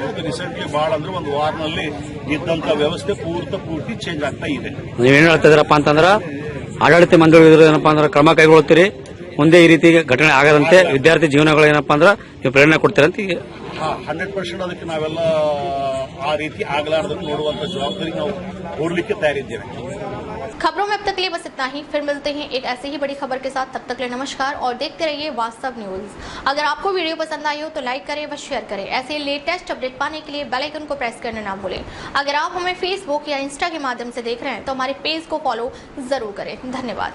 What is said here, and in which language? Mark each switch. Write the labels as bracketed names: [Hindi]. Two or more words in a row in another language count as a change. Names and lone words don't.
[Kannada] ಅದು ರೀಸೆಂಟ್ಲಿ ಬಹಳ ಅಂದ್ರೆ ಒಂದು ವಾರದಲ್ಲಿ ಇದ್ದಂತ ವ್ಯವಸ್ಥೆ ಪೂರ್ತಿ ಚೇಂಜ್ ಆಗ್ತಾ ಇದೆ. ನೀವೇನು ಹೇಳ್ತಾ ಇದ್ದೀರಪ್ಪ ಅಂತಂದ್ರೆ ಆಡಳಿತ ಮಂಡಳಿ ಏನಪ್ಪಾ ಅಂದ್ರೆ ಕ್ರಮ ಕೈಗೊಳ್ಳುತ್ತೀರಿ, ಮುಂದೆ ಈ ರೀತಿ ಘಟನೆ ಆಗದಂತೆ ವಿದ್ಯಾರ್ಥಿ ಜೀವನಗಳು ಏನಪ್ಪಾ ಅಂದ್ರೆ ನೀವು ಪ್ರೇರಣೆ ಕೊಡ್ತೀರಂತ? 100% ಅದಕ್ಕೆ ನಾವೆಲ್ಲ ಆ ರೀತಿ ಆಗಲಾರದನ್ನು ನೋಡುವಂತ ಜವಾಬ್ದಾರಿ ನಾವು ಹೊರಲಿಕ್ಕೆ ತಯಾರಿದ್ದೇವೆ. [Hindi] खबरों में अब तक के लिए बस इतना ही. फिर मिलते हैं एक ऐसे ही बड़ी खबर के साथ. तब तक के लिए नमस्कार और देखते रहिए वास्तव न्यूज. अगर आपको वीडियो पसंद आई हो तो लाइक करें व शेयर करें. ऐसे लेटेस्ट अपडेट पाने के लिए बेल आइकन को प्रेस करना ना भूलें. अगर आप हमें फेसबुक या इंस्टा के माध्यम से देख रहे हैं तो हमारे पेज को फॉलो जरूर करें.